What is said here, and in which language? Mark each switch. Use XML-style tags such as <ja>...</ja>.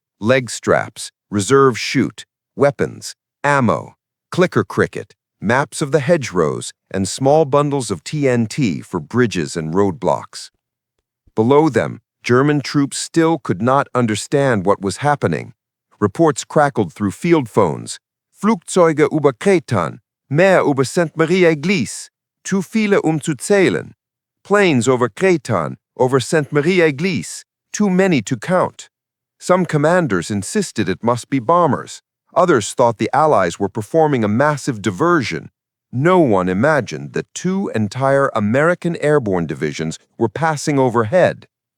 <en>Leg straps, reserve chute, weapons, ammo, clicker cricket, maps of the hedgerows, and small bundles of TNT for bridges and roadblocks. Below them, German troops still could not understand what was happening. Reports crackled through field phones.</en> <de>Flugzeuge über Kretan, mehr über St. Maria-Église, zu viele zu zählen.</de> <en>Planes over Kretan, over St. Maria-Église, too many to count. Some commanders insisted it must be bombers. Others thought the Allies were performing a massive diversion. No one imagined that two entire American airborne divisions were passing overhead.</en>